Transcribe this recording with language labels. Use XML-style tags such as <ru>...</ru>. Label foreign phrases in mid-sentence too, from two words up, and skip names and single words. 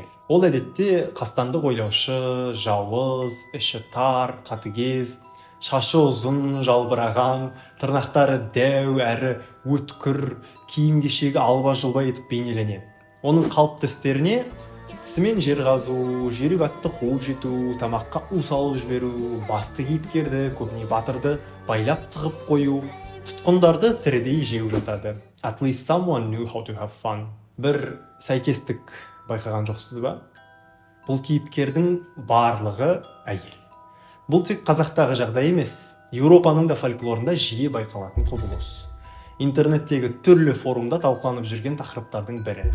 <kk>Ол әдетте қастандық ойлаушы, жауыз, іші тар, қатыгез, шашы ұзын, жалбыраған, тырнақтары дәу әрі өткір, киім кешегі алба-жұлба етіп бейнеленеді. Оның қалыпты істеріне тісімен жер қазу, жерік атты қуып жету, тамаққа у салып жіберу, басты кейіпкерді, көбіне батырды байлап тығып қою, тұтқындарды тірідей жеу жатады.</kk> <en>At least someone knew how to have fun.</en> <kk>Бір сәйкестік байқаған жоқсыз ба? Бұл кейіпкердің барлығы әйел. Бұл тек қазақтағы жағдай емес, Еуропаның да фольклорында жиі байқалатын құбылыс. Интернеттегі түрлі форумда талқыланып жүрген тақырыптардың бірі.</kk>